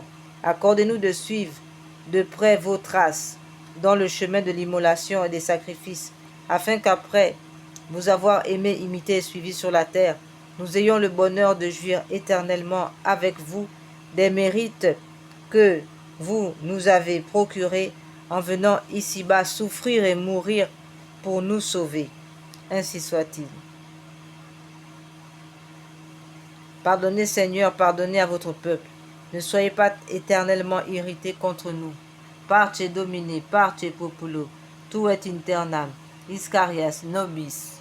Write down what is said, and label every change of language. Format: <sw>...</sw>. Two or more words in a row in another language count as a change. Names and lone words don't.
<fr>Accordez-nous de suivre de près vos traces dans le chemin de l'immolation et des sacrifices, afin qu'après vous avoir aimé, imité et suivi sur la terre, nous ayons le bonheur de jouir éternellement avec vous des mérites que vous nous avez procurés en venant ici-bas souffrir et mourir pour nous sauver. Ainsi soit-il. Pardonnez, Seigneur, pardonnez à votre peuple. Ne soyez pas éternellement irrités contre nous.</fr> <la>Parce Domine, parce Populo, tu et internam, Iscarias nobis.</la>